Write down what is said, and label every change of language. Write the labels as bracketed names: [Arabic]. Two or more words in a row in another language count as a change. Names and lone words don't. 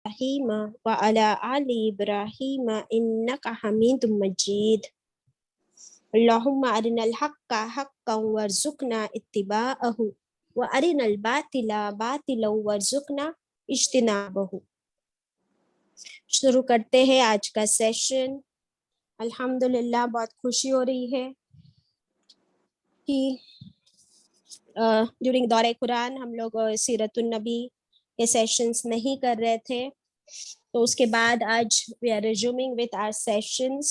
[Arabic] إبراهيم وعلى آل إبراهيم إنك حميد مجيد. اللهم أرنا الحق حقا وارزقنا اتباعه وأرنا الباطل باطلا وارزقنا اجتنابه. [Urdu] شروع کرتے ہیں آج کا سیشن. الحمدللہ، بہت خوشی ہو رہی ہے کہ ڈیورنگ دورۂ قرآن ہم لوگ سیرت النبی کے سیشنز نہیں کر رہے تھے، تو اس کے بعد آج [English] we are resuming with our sessions.